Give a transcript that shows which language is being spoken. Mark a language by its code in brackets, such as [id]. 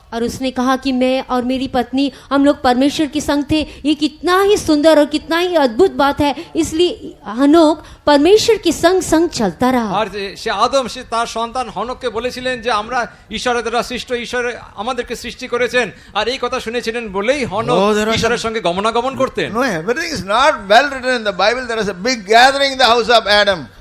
[hi] और उसने कहा कि मैं और मेरी पत्नी हम लोग परमेश्वर के संग थे। ये कितना ही सुंदर और कितना ही अद्भुत बात है, इसलिए हनोक परमेश्वर के संग संग चलता रहा। [bn] আর সে আদম সে তার সন্তান হনককে বলেছিলেন যে আমরা ঈশ্বরের দ্বারা সৃষ্ট, ঈশ্বর আমাদেরকে সৃষ্টি করেছেন। আর এই কথা শুনেছিলেন বলেই হনক ঈশ্বরের সঙ্গে গমনাগমন করতেন। [en] No, everything is not well written in the Bible. There is a big gathering in the house of Adam.